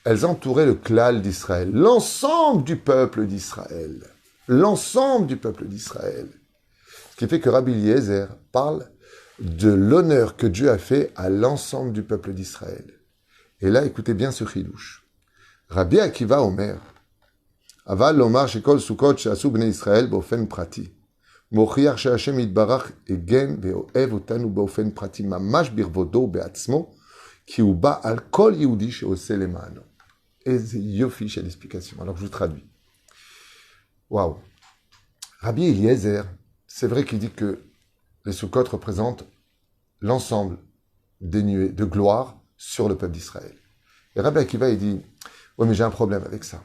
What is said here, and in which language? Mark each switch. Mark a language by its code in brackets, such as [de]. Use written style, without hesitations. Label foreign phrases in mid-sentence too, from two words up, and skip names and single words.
[fr] elles entouraient le klal d'Israël, l'ensemble du peuple d'Israël. L'ensemble du peuple d'Israël. Ce qui fait que Rabbi Eliezer parle de l'honneur que Dieu a fait à l'ensemble du peuple d'Israël. Et là, écoutez bien ce chidouche. [he] רבי עקיבא אומר, אבל לומר שכל סוכות שעשו בני ישראל באופן פרטי. מוכיח שהשם יתברך הגן ואוהב אותנו באופן פרטי, ממש בכבודו ובעצמו, כי הוא בא על כל יהודי שעושה למענו. איזה יופי של [fr] explication. Alors je vous traduis. Waouh. Rabbi Eliezer, c'est vrai qu'il dit que les Sukkot représentent l'ensemble des nuées de gloire sur le peuple d'Israël. Et Rabbi Akiva, il dit, ouais, mais j'ai un problème avec ça.